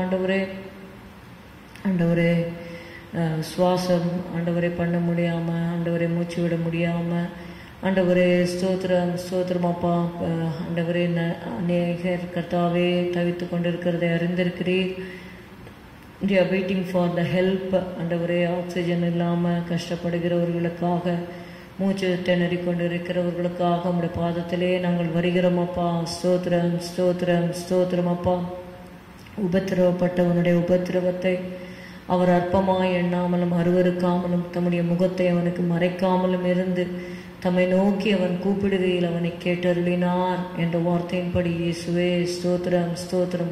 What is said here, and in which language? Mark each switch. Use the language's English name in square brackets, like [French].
[Tamil] ஆண்டவரே, ஆண்டவரே, சுவாசம் ஆண்டவரே பண்ண முடியாமல், ஆண்டவரே மூச்சு விட முடியாமல், ஆண்டவரே ஸ்தோத்திரம், ஸ்தோத்திரம் அப்பா. ஆண்டவரே, அநேகர் கர்த்தாவே தவித்து கொண்டிருக்கிறதை அறிந்திருக்கிறீர். [English] they are waiting for the help. [Tamil] ஆண்டவரே, ஆக்சிஜன் இல்லாமல் கஷ்டப்படுகிறவர்களுக்காக மூச்சு திணறி கொண்டிருக்கிறவர்களுக்காக உம்முடைய பாதத்திலே நாங்கள் வருகிறோம் அப்பா. ஸ்தோத்திரம் ஸ்தோத்திரம் ஸ்தோத்திரம் அப்பா. உபத்திரவப்பட்டவனுடைய உபத்திரவத்தை அவர் அற்பமாய் எண்ணாமலும் அருவருக்காமலும் தம்முடைய முகத்தை அவனுக்கு மறைக்காமலும் இருந்து தம்மை நோக்கி அவன் கூப்பிடுகையில் அவனை கேட்டருளினார் என்ற வார்த்தையின்படி இயேசுவே ஸ்தோத்திரம் ஸ்தோத்திரம்.